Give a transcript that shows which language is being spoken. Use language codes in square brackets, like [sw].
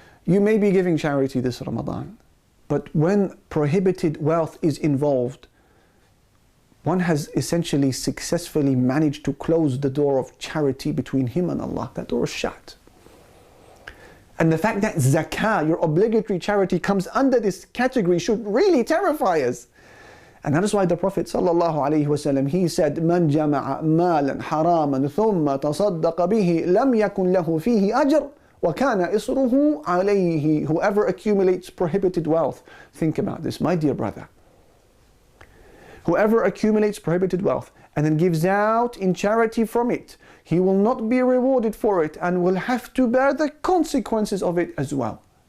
[en] You may be giving charity this Ramadan, but when prohibited wealth is involved, one has essentially successfully managed to close the door of charity between him and Allah. That door is shut. And the fact that zakah, your obligatory charity, comes under this category should really terrify us. And that is why the Prophet ﷺ, he said, [ar] مَنْ جَمَعَ مَالًا حَرَامًا ثُمَّ تَصَدَّقَ بِهِ لَمْ يَكُنْ لَهُ فِيهِ أَجْرٌ وَكَانَ إِصْرُهُ عَلَيْهِ. [en] Whoever accumulates prohibited wealth, think about this, my dear brother. Whoever accumulates prohibited wealth and then gives out in charity from it, he will not be rewarded for it and will have to bear the consequences of it as well.